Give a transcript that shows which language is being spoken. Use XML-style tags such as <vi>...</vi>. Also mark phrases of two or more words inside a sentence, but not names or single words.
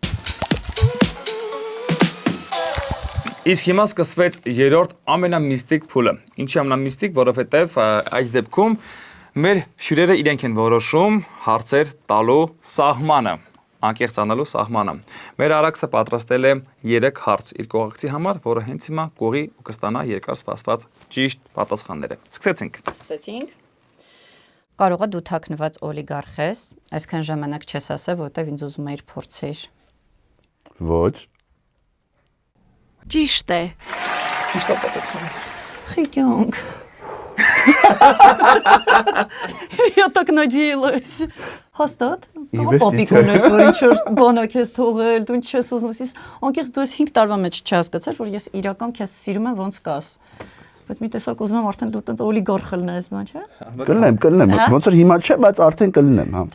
<hy>Իսկ հիմա սկսվեց երրորդ ամենամիստիկ փուլը։ Ինչի ամենամիստիկ, որովհետև այս դեպքում մեր հյուրերը իրենք են որոշում հարցեր տալու սահմանը։ անկեղծանալու սահմանը։ Մեր Արաքսը պատրաստել է 3 հարց իր կողակցի համար, որը հենց հիմա կողի ու կստանա երկար սպասված ճիշտ պատասխանները։ Սկսեցինք։ Սկսեցինք։ Կարող է դու թաքնված օլիգարխ ես, այսքան ժամանակ չես ասել, որտեվ ինձ ուզում էիր փորձեր։ Ոչ։ Ճիշտ է։ Ճիշտ է պատասխանը։</hy> <ru>Խիկյոնք։ Я так надеялась.</ru> <hy>Հաստատ։ Պապիկ ունես, որ ինչ-որ բանակ ես թողել, դու ինչ ես ուզում, իսկ անկեղծ դու ես 5 տարվա մեջ չհասկացար, որ ես իրական քեզ սիրում եմ ոնց կաս։ Բայց մի տեսակ ուզում եմ արդեն դու տենց օլիգարխ լնես, բան չէ։ Կլնեմ, ոնց որ հիմա չէ, բայց արդեն կլնեմ, հա։</hy>